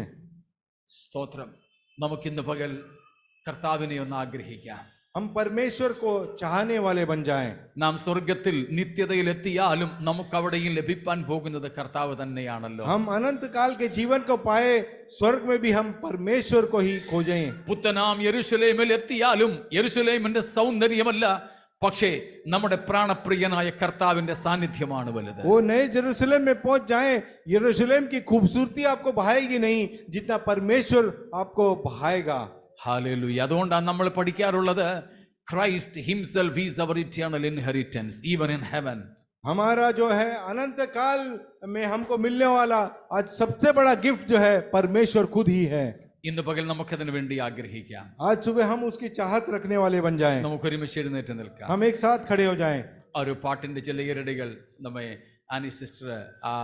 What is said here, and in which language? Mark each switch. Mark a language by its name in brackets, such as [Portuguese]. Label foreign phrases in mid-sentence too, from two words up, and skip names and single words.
[Malayalam] സ്തോത്രം. നമുക്കിന്ന് പകൽ കർത്താവിനെ ഒന്ന് ആഗ്രഹിക്കാം. [Hindi] हम परमेश्वर को चाहने वाले बन जाएं। [Malayalam] നാം സ്വർഗത്തിൽ നിത്യതയിലെത്തിയാലും നമുക്ക് അവിടെയും ലഭിക്കാൻ പോകുന്നത് കർത്താവ് തന്നെയാണല്ലോ. [Hindi] हम अनंत काल के जीवन को पाए, स्वर्ग में भी हम परमेश्वर को ही खोजें। [Malayalam] പുത്തനാം യെരൂശലേമിൽ എത്തിയാലും യെരൂശലേമിന്റെ സൗന്ദര്യമല്ല, പക്ഷേ നമ്മുടെ പ്രാണപ്രിയനായ കർത്താവിന്റെ സാന്നിധ്യമാണ് വലുത്. [Hindi] वो नए जेरूसलम में पहुंच जाएं, यरूशलेम की खूबसूरती आपको भाएगी नहीं जितना परमेश्वर आपको भाएगा। [Malayalam] ഹല്ലേലൂയ. അതുകൊണ്ടാണ് നമ്മൾ പഠിക്കാറുള്ളത്, [English] Christ himself is our eternal inheritance even in heaven. [Hindi] हमारा जो है अनंत काल में हमको मिलने वाला आज सबसे बड़ा गिफ्ट जो है परमेश्वर खुद ही है। [Malayalam] ഇന്ന് പകൽ നമുക്കതിനു വേണ്ടി ആഗ്രഹിക്കാം. [Hindi] आज सुबह हम उसकी चाहत रखने वाले बन जाएं। [Malayalam] നമുക്കൊരുമിച്ച് എഴുന്നേറ്റ് നിൽക്കാം. [Hindi] हम एक साथ खड़े हो जाएं। [Malayalam] ആ ഒരു പാട്ടിന്റെ ചില ഇരടികൾ നമ്മെ ആനി സിസ്റ്റർ